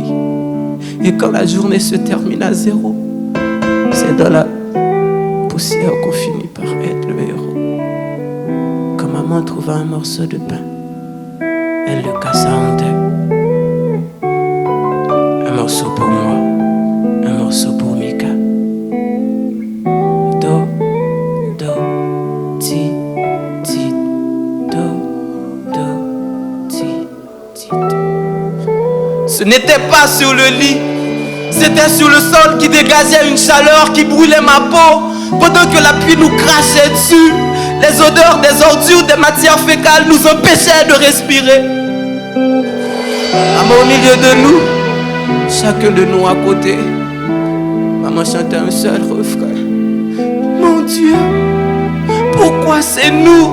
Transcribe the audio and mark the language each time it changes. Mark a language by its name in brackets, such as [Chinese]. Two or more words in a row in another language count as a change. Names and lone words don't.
[French] Et quand la journée se termine à 0, c'est dans la poussière qu'on finit par être le héros. Quand maman trouva un morceau de pain, elle le cassa en 2. Un morceau pour moi, un morceau pour Mika. Do, do, ti, ti, do, do, ti, ti, do. Ce n'était pas sur le lit, c'était sur le sol qui dégageait une chaleur qui brûlait ma peau pendant que la pluie nous crachait dessus. Les odeurs des ordures, des matières fécales nous empêchaient de respirer. Maman au milieu de nous, chacun de nous à côté, maman chantait un seul refrain: mon Dieu, pourquoi c'est nous?